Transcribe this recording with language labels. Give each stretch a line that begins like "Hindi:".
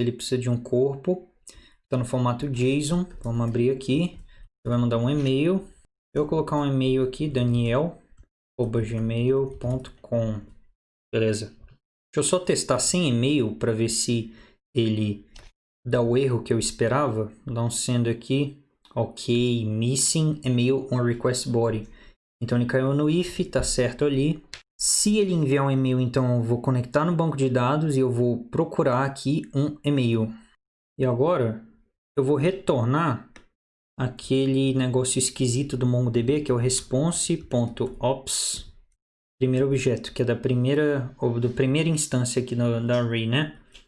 Portuguese: Ele precisa de um corpo. Está no formato JSON. Vamos abrir aqui. Ele vai mandar um e-mail. Eu vou colocar um e-mail aqui, daniel@gmail.com. Beleza. Deixa eu só testar sem e-mail para ver se ele dá o erro que eu esperava. Vou dar um send aqui.
English: Ok, missing email on request body.
Portuguese: Então ele caiu no if, tá certo ali. Se ele enviar um e-mail, então eu vou conectar no banco de dados e eu vou procurar aqui um e-mail. E agora eu vou retornar aquele negócio esquisito do MongoDB, que é o response.ops, primeiro objeto, que é da primeira instância aqui da array, né?